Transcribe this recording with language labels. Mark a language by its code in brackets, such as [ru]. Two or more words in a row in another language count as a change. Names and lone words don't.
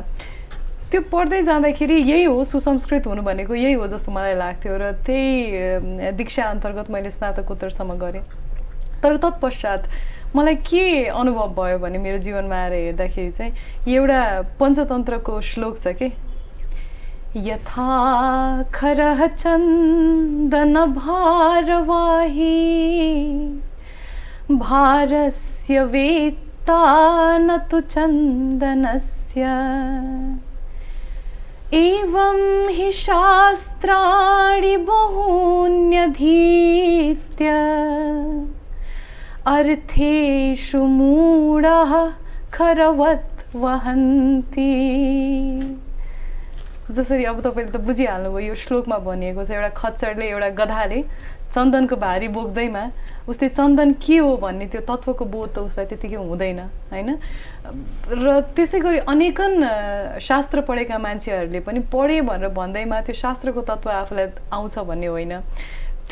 [ne] त्यो पढ्दै जाँदाखेरि यही हो, सुसंस्कृत हुनु भनेको यही हो जस्तो मलाई लाग्थ्यो। र त्यही दीक्षा अन्तर्गत मैले स्नातकोत्तरसम्म गरेँ। तर तत्पश्चात मलाई के अनुभव भयो भने मेरो जीवनमा आएर हेर्दाखेरि चाहिँ एउटा पञ्चतन्त्रको श्लोक छ कि, [sa] यथा खरः चन्दन भारवाही भारस्य वेत्ता न तु चन्दनस्य एवं हि शास्त्राणि बहून्यधीत्य अर्थेषु मूढः खरवत् वहन्ति। [ne] जसरी अब तपाईँले त बुझिहाल्नुभयो यो श्लोकमा भनिएको छ, एउटा खच्चडले एउटा गधाले चन्दनको भारी बोक्दैमा उसले चन्दन के हो भन्ने त्यो तत्त्वको बोध त उसलाई त्यतिकै हुँदैन हैन। र त्यसै गरी अनेकन शास्त्र पढेका मान्छेहरूले पनि पढे भनेर भन्दैमा त्यो शास्त्रको तत्त्व आफूलाई आउँछ भन्ने होइन।